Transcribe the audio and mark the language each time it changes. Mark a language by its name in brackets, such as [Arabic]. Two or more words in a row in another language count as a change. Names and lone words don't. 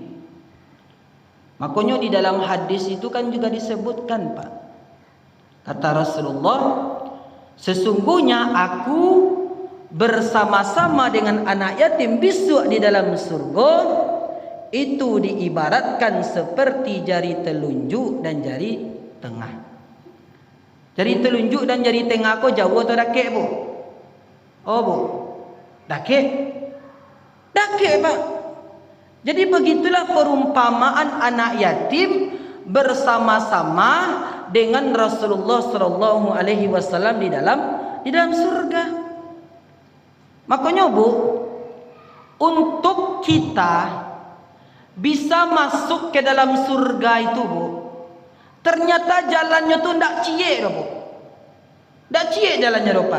[Indonesian] Makanya di dalam hadis itu kan juga disebutkan Pak, kata Rasulullah, sesungguhnya aku bersama-sama dengan anak yatim besok di dalam surga, itu diibaratkan seperti jari telunjuk dan jari tengah. Jari telunjuk dan jari tengah ko jauh atau [Minangkabau] dakek bu? [Indonesian] Oh bu, [Minangkabau] dakek, dakek pak. [Indonesian] Jadi begitulah perumpamaan anak yatim bersama-sama dengan Rasulullah Shallallahu Alaihi Wasallam di dalam surga. Makanya bu, untuk kita bisa masuk ke dalam surga itu bu, ternyata jalannya tuh [Minangkabau] ndak cie bu, ndak cie jalannya [Indonesian] pak.